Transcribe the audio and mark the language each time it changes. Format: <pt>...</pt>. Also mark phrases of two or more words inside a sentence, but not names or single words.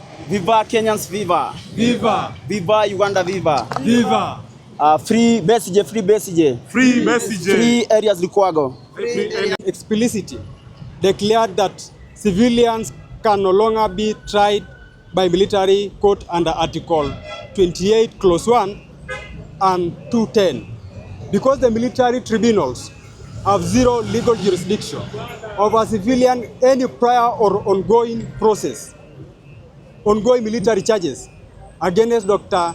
<en>Viva Kenyans, viva. Viva! Viva Uganda, viva. Viva! Free Besigye, free Besigye. Free Besigye. Free Erias Lukwago. Explicitly declared that civilians can no longer be tried by military court under Article 28, Clause 1 and 210. Because the military tribunals have zero legal jurisdiction over civilian any prior or ongoing military charges against Dr.</en>